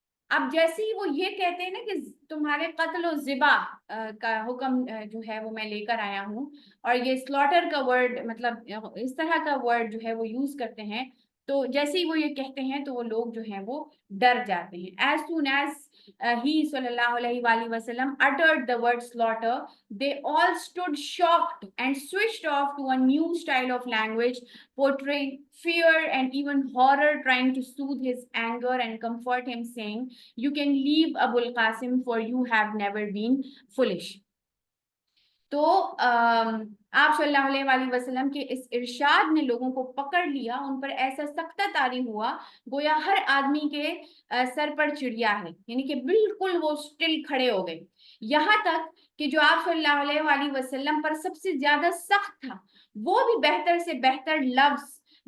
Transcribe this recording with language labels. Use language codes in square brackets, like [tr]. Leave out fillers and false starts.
[hi] अब जैसे ही वो ये कहते हैं ना कि तुम्हारे कत्ल और ज़िबा का हुक्म जो है वो मैं लेकर आया हूँ, और ये स्लॉटर का वर्ड मतलब इस तरह का वर्ड जो है वो यूज करते हैं, तो जैसे ही वो ये कहते हैं तो वो लोग जो हैं वो डर जाते हैं। [en] As soon as he सल्लल्लाहु अलैहि वसल्लम uttered the word slaughter, they all stood shocked and switched off to a new style of language portraying fear and even horror, trying to soothe his anger and comfort him, saying, you can leave Abul Qasim, for you have never been foolish. [hi] तो आप सल्लल्लाहु अलैहि वसल्लम के इस इरशाद ने लोगों को पकड़ लिया, उन पर ऐसा सख्ता तारी हुआ गोया हर आदमी के सर पर चिड़िया है, यानी कि बिल्कुल वो स्टिल खड़े हो गए। यहाँ तक कि जो आप सल्लल्लाहु अलैहि वसल्लम पर सबसे ज्यादा सख्त था वो भी बेहतर से बेहतर लफ्ज